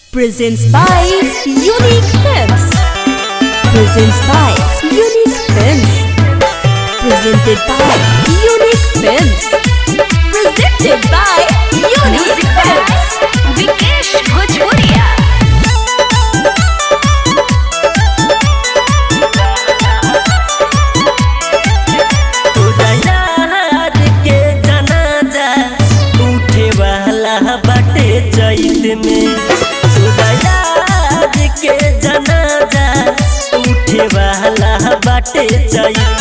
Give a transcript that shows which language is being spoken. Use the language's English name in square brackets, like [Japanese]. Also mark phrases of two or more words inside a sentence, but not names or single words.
[English] Presents by Unique Films. Presents by Unique Films. Presented by Unique Films. Presented by Unique Films. Vikesh Bhojpuria. [Bhojpuri] में सुदयाद के जनाजा उठे वाला बाटे चैत